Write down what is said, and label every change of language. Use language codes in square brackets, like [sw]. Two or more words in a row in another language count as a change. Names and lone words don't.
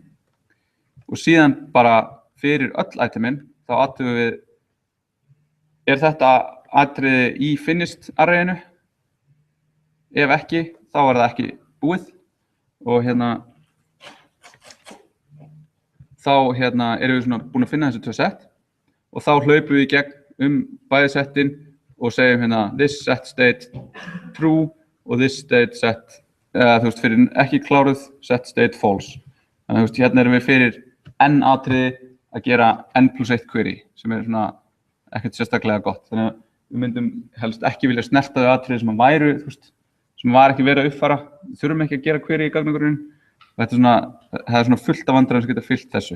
[is] Og síðan bara fyrir öll itemin, þá athugum við, er þetta atriði í finished arrayinu? Ef ekki, þá er það ekki búið og þá erum við búin að finna þessi 2 sett og þá hlaupum við í gegn bæði settin og segjum [en] this set state true [is] og [en] this state set [is] fyrir ekki kláruð [en] set state false. [is] Þannig að hérna erum við fyrir n atriði að gera n+1 query sem er ekkert sérstaklega gott. Þannig að við myndum helst ekki vilja snerta þau atriði sem væru, sem var ekki verið að uppfæra. Við þurfum ekki að gera query í gagnagrunninn. Það er fullt af vandræðum sem geta fyllt þessu.